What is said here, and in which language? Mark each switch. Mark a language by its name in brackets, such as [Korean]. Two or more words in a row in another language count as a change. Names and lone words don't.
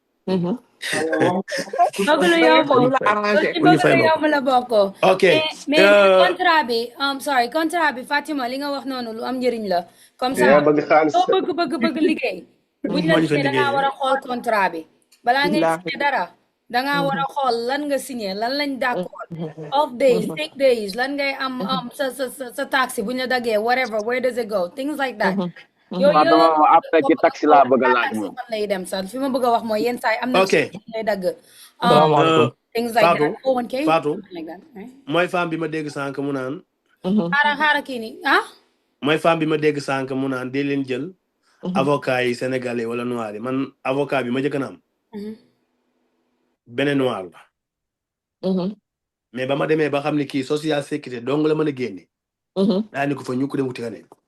[Wolof] bëgg lu yomb la bokk. ok mais contrat bi Fatima li nga wax noonu lu am njëriñ la. [French] comme ça [Wolof] soo bëgg liggéey. buñ la gisee da ngaa war a xool contrat bi. balaa ngay signé dara da ngaa war a xool lan nga signé lan lañ d'accord [English] off days sick days [Wolof] lan ngay am sa taxi buñ la daggee [English] whatever where does it go things like that. [Wolof] yooyu après ci taxi laa bëgg a laaj moom fan lay dem sax fi ma bëgg a wax mooy yenn saa yi am na lay dagg [English] things like that [Wolof] Fatou mooy femme bi ma dégg sànq mu naan xaaral kii ni mooy femme bi ma dégg sànq mu naan dee leen jël avocat yi sénégalais wala noir yi man avocat bi ma jëkk na am beneen noir la mais ba ma demee ba xam ne kii [French] social sécurité [Wolof] dong la mën a génne daa ni ko fa ñu ko dem wuti kaneen